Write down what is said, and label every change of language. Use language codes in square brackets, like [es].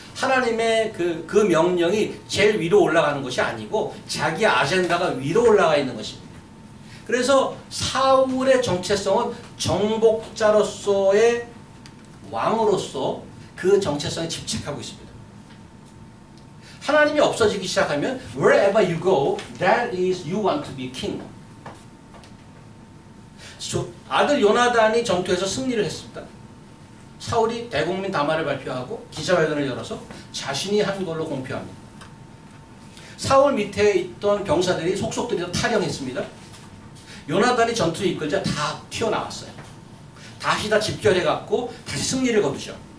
[ko] 하나님의 그 명령이 제일 위로 올라가는 것이 아니고 자기 아젠다가 위로 올라가 있는 것입니다. 그래서 사울의 정체성은 정복자로서의 왕으로서 그 정체성에 집착하고 있습니다. 하나님이 없어지기 시작하면 [en] wherever you go, that is you want to be king. [ko] 아들 요나단이 전투에서 승리를 했습니다. 사울이 대국민 담화를 발표하고 기자회견을 열어서 자신이 한 걸로 공표합니다. 사울 밑에 있던 병사들이 속속들이 탈영했습니다. 요나단이 전투에 이끌자 다 튀어나왔어요. 다시 다 집결해갖고 다시 승리를 거두죠.